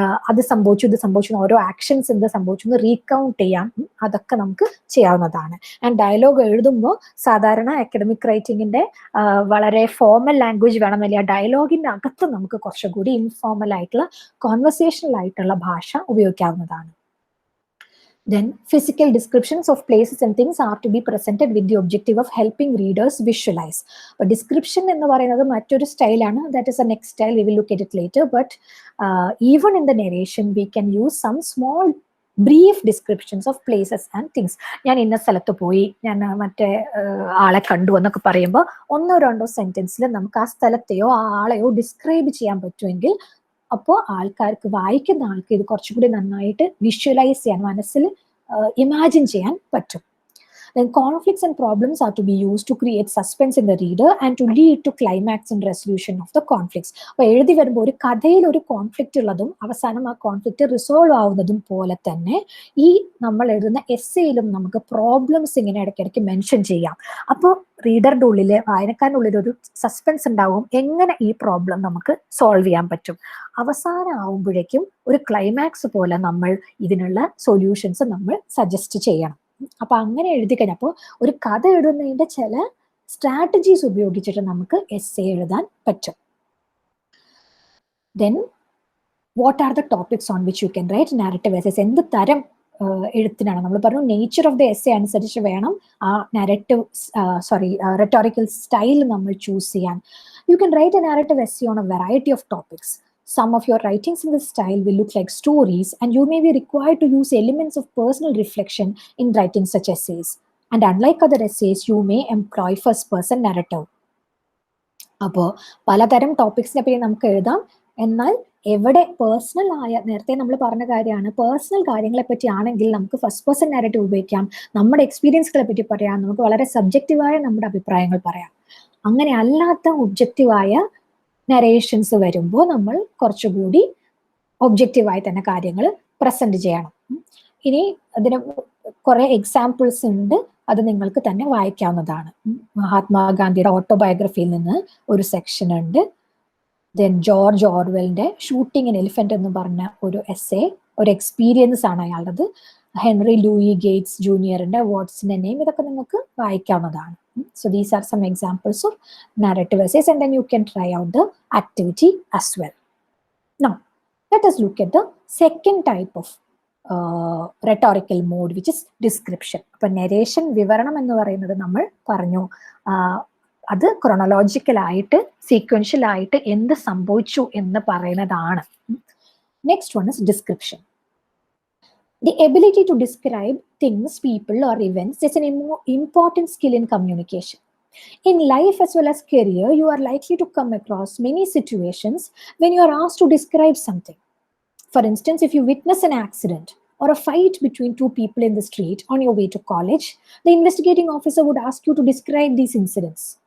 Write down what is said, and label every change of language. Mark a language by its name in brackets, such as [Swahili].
[Malayalam] അത് സംഭവിച്ചു, ഇത് സംഭവിച്ചു, ഓരോ ആക്ഷൻസ് എന്ത് സംഭവിച്ചു എന്ന് റീകൗണ്ട് ചെയ്യാം. അതൊക്കെ നമുക്ക് ചെയ്യാവുന്നതാണ്. ആൻഡ് ഡയലോഗ് എഴുതുമ്പോൾ സാധാരണ അക്കാഡമിക് റൈറ്റിംഗിന്റെ വളരെ ഫോർമൽ ലാംഗ്വേജ് വേണമെന്നില്ല. ഡയലോഗിന്റെ അകത്ത് നമുക്ക് കുറച്ചുകൂടി ഇൻഫോർമൽ ആയിട്ടുള്ള കോൺവെർസേഷണൽ ആയിട്ടുള്ള ഭാഷ ഉപയോഗിക്കാവുന്നതാണ്. [English] Then physical descriptions of places and things are to be presented with the objective of helping readers visualize. [Malayalam] But description എന്ന് പറയുന്നത് മറ്റൊരു സ്റ്റൈലാണ്. [English] That is the next style. We will look at it later. But even in the narration, we can use some small brief descriptions of places and things. [Malayalam] ഞാൻ ഇന്ന സ്ഥലത്ത് പോയി, ഞാൻ മറ്റേ ആളെ കണ്ടു എന്നൊക്കെ പറയുമ്പോൾ 1-2 സെന്റൻസിൽ നമുക്ക് ആ സ്ഥലത്തെയോ ആ ആളെയോ ഡിസ്ക്രൈബ് ചെയ്യാൻ പറ്റുമെങ്കിൽ അപ്പോൾ ആൾക്കാർക്ക്, വായിക്കുന്ന ആൾക്ക് ഇത് കുറച്ചുകൂടി നന്നായിട്ട് വിഷ്വലൈസ് ചെയ്യാൻ, മനസ്സിൽ ഇമാജിൻ ചെയ്യാൻ പറ്റും. [English] Then conflicts and problems are to be used to create suspense in the reader and to lead to climax and resolution of the conflicts. [Malayalam] അപ്പോൾ എഴുതി വരുമ്പോൾ ഒരു കഥയിൽ ഒരു കോൺഫ്ലിക്റ്റ് ഉള്ളതും അവസാനം ആ കോൺഫ്ലിക്റ്റ് റിസോൾവ് ആവുന്നതും പോലെ തന്നെ ഈ നമ്മൾ എഴുതുന്ന എസ്സേയിലും നമുക്ക് പ്രോബ്ലംസ് ഇങ്ങനെ ഇടയ്ക്കിടയ്ക്ക് മെൻഷൻ ചെയ്യാം. അപ്പോൾ റീഡറുടെ ഉള്ളിൽ, വായനക്കാരൻ്റെ ഉള്ളിൽ ഒരു സസ്പെൻസ് ഉണ്ടാവും, എങ്ങനെ ഈ പ്രോബ്ലം നമുക്ക് സോൾവ് ചെയ്യാൻ പറ്റും. അവസാനം ആവുമ്പോഴേക്കും ഒരു ക്ലൈമാക്സ് പോലെ നമ്മൾ ഇതിനുള്ള സൊല്യൂഷൻസ് നമ്മൾ സജസ്റ്റ് ചെയ്യണം. അപ്പൊ അങ്ങനെ എഴുതി കഴിഞ്ഞപ്പോൾ ഒരു കഥ എഴുതുന്നതിന്റെ ചില സ്ട്രാറ്റജീസ് ഉപയോഗിച്ചിട്ട് നമുക്ക് എസ്സേ എഴുതാൻ പറ്റും. [English] Then what are the topics on which you can write narrative essays? [Malayalam] എന്ത് തരം എഴുത്തിനാണ്? നമ്മൾ പറഞ്ഞു നേച്ചർ ഓഫ് ദ എസ്സേ അനുസരിച്ച് വേണം ആ നാരറ്റീവ് റെറ്റോറിക്കൽ സ്റ്റൈൽ നമ്മൾ ചൂസ് ചെയ്യാൻ. [English] You can write a narrative essay on a variety of topics. Some of your writings in this style will look like stories, and you may be required to use elements of personal reflection in writing such essays. And unlike other essays, you may employ first-person narrative. [Malayalam] അപ്പോൾ പലതരം ടോപ്പിക്സിനെ പറ്റി നമുക്ക് എഴുതാം. എന്നാൽ എവിടെ personal ആയ, നേരത്തെ നമ്മൾ പറഞ്ഞ കാര്യമാണ്, പേഴ്സണൽ കാര്യങ്ങളെ പറ്റി ആണെങ്കിൽ നമുക്ക് ഫസ്റ്റ് പേഴ്സൺ നാരറ്റീവ് ഉപയോഗിക്കാം. നമ്മുടെ എക്സ്പീരിയൻസുകളെ പറ്റി പറയാം, നമുക്ക് വളരെ സബ്ജക്റ്റീവായ നമ്മുടെ അഭിപ്രായങ്ങൾ പറയാം. അങ്ങനെ അല്ലാത്ത ഒബ്ജക്റ്റീവായ നരേഷൻസ് വരുമ്പോൾ നമ്മൾ കുറച്ചുകൂടി ഒബ്ജക്റ്റീവായി തന്നെ കാര്യങ്ങൾ പ്രസന്റ് ചെയ്യണം. ഇനി അതിന് കുറെ എക്സാമ്പിൾസ് ഉണ്ട്, അത് നിങ്ങൾക്ക് തന്നെ വായിക്കാവുന്നതാണ്. മഹാത്മാഗാന്ധിയുടെ ഓട്ടോബയോഗ്രഫിയിൽ നിന്ന് ഒരു സെക്ഷൻ ഉണ്ട്. ദെൻ ജോർജ് ഓർവെലിന്റെ ഷൂട്ടിംഗ് ഇൻ എലിഫന്റ് എന്ന് പറഞ്ഞ ഒരു എസ്സേ, ഒരു എക്സ്പീരിയൻസ് ആണ് അയാളുടേത്. Henry Louis Gates ജൂനിയറിന്റെ what's in A name, ഇതൊക്കെ നിങ്ങൾക്ക് വായിക്കാവുന്നതാണ്. [English] So these are some examples of narrative essays, and then you can try out the activity as well. Now, let us look at the second type of rhetorical mode, which is description. [Malayalam] അപ്പോൾ narration, വിവരണം എന്ന് പറയുന്നത് നമ്മൾ പറഞ്ഞു, അത് chronological ആയിട്ട് sequential ആയിട്ട് എന്ത് സംഭവിച്ചു എന്ന് പറയുന്നതാണ്. [English] Next one is description. The ability to describe things, people, or events is an important skill in communication. In life as well as career, you are likely to come across many situations when you are asked to describe something. For instance, if you witness an accident or a fight between two people in the street on your way to college, the investigating officer would ask you to describe these incidents.